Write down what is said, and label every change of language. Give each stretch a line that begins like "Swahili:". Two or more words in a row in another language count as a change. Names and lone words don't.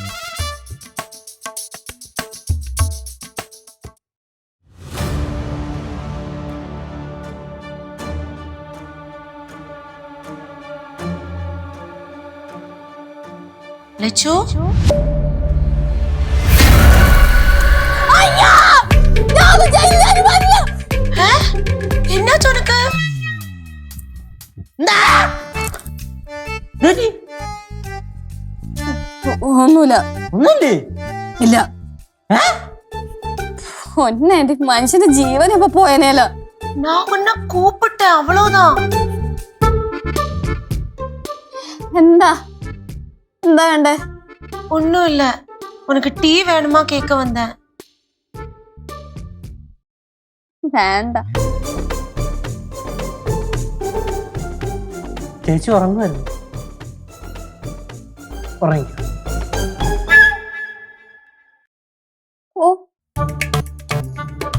Malayalam: ലച്ചു എന്നാ ചൊനക്ക്? ഒന്നുമില്ല. ഒന്നല്ലേ? ഇല്ല. ഒന്നെ എന്റെ മനുഷ്യന്റെ ജീവൻ ഇപ്പൊ പോയനേല.
Tamil: நான் உன்னை கூப்பிட்டேன் அவ்வளவுதான்.
Malayalam: എന്താ എന്താ വേണ്ടേ?
Tamil: ஒன்னும் இல்ல, உனக்கு டீ வேணுமா கேட்க வந்தேன்.
Malayalam: വേണ്ട. ചേച്ചി ഉറങ്ങുമായിരുന്നു. ഉറങ്ങി. ഓ